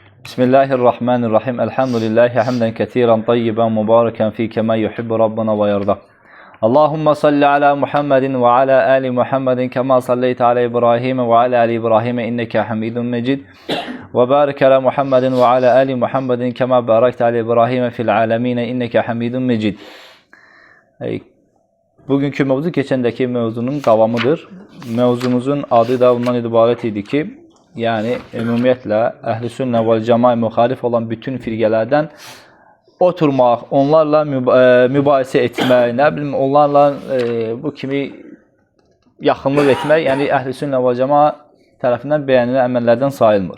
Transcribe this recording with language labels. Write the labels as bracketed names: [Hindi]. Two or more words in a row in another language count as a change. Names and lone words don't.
[Arabic] Bismillahirrahmanirrahim. الحمد لله حمدا كثيرا طيبا مباركا في كما يحب ربنا ويرضى. اللهم صل على محمد وعلى آل محمد كما صليت على إبراهيم وعلى آل إبراهيم إنك حميد مجيد. وبارك على محمد وعلى آل محمد كما باركت على إبراهيم في العالمين إنك حميد مجيد. [Azerbaijani] Bugünkü mevzu geçendeki mevzunun davamıdır. Mevzumuzun adı da bundan ibaret idi ki, yani ümumiyyətlə Əhl-i Sünnə və Cəmaə müxalif olan bütün firqələrdən oturmaq, onlarla mübahisə etmək, nə bilim, onlarla bu kimi yaxınlıq etmək, yəni Əhl-i Sünnə və Cəmaə tərəfindən bəyənilən əməllərdən sayılmır.